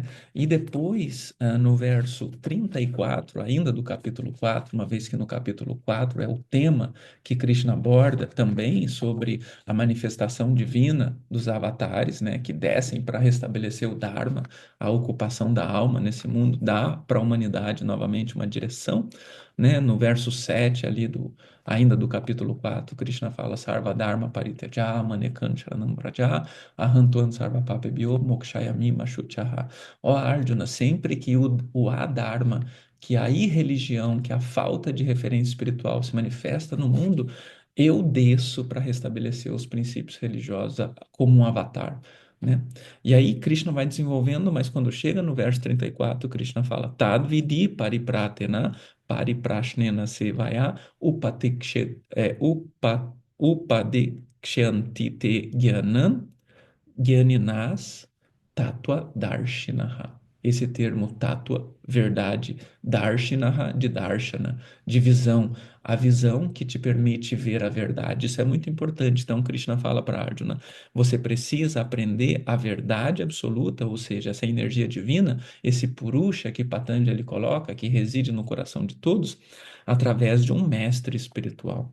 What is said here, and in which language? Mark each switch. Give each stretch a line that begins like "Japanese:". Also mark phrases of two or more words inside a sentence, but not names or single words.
Portuguese: E depois, no verso 34 ainda do capítulo 4, uma vez que no capítulo 4 é o tema que Krishna aborda também sobre a manifestação divina dos avatares, né? Que descem para restabelecer o Dharma, a ocupação da alma nesse mundo, dá para a humanidade novamente uma direção, né? No verso 7 ali ainda do capítulo 4, Krishna fala
Sanskrit: सर्व धर्म परित्यज मामेकं शरणं ब्रज अहंत्वां सर्व पापेभ्यो मोक्षयामि माशुचः.
Portuguese: Ó Arjuna, sempre que o Adharma, que a irreligião, que a falta de referência espiritual se manifesta no mundo, eu desço para restabelecer os princípios religiosos como um avatar. Né? E aí Krishna vai desenvolvendo, mas quando chega no verso 34, Krishna fala
Sanskrit: तद्विद्धि प्रणिपातेन परिप्रश्नेन सेवया उपदेक्ष्यन्ति ते ज्ञानं ज्ञानिनस् तत्त्व दर्शिनः.
Portuguese: Esse termo tattva, verdade, darshinaha, de darshana, de visão, a visão que te permite ver a verdade. Isso é muito importante. Então, Krishna fala para Arjuna: você precisa aprender a verdade absoluta, ou seja, essa energia divina, esse purusha que Patanjali coloca, que reside no coração de todos, através de um mestre espiritual.